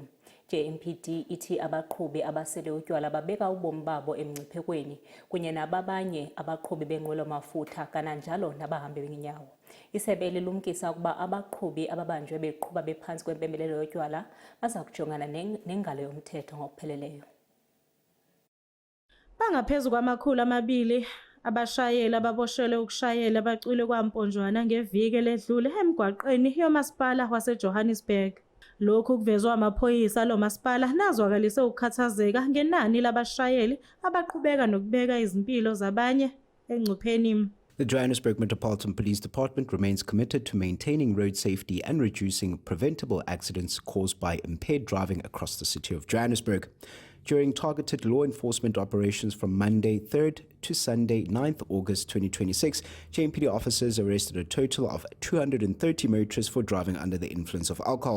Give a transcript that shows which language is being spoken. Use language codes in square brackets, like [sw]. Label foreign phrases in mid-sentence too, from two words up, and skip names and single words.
[xh] JMPD ithi abaqhubi abasele utywala babeka ubomi babo emngciphekweni kunye nababanye abaqhubi benqwelo-mafutha kananjalo nabahambi ngeenyawo. Isebe lilumkisa ukuba abaqhubi ababanjwe beqhuba bephantsi kwempembelelo yotywala baza kujongana nengalo yomthetho ngokupheleleyo. [zu] Bangaphezu kwama-200 abashayeli ababoshelwe ukushayela bacwile kwamponjwana ngeviki eledlule emgwaqeni yomasipala waseJohannesburg. Lokhu kuvezwa amaphoyisa lomasipala nazwakalise ukukhathazeka ngenani labashayeli abaqhubeka nokubeka izimpilo zabanye engcupheni. [en] The Johannesburg Metropolitan Police Department remains committed to maintaining road safety and reducing preventable accidents caused by impaired driving across the city of Johannesburg. During targeted law enforcement operations from Monday 3rd to Sunday 9th August 2026, JMPD officers arrested a total of 230 motorists for driving under the influence of alcohol.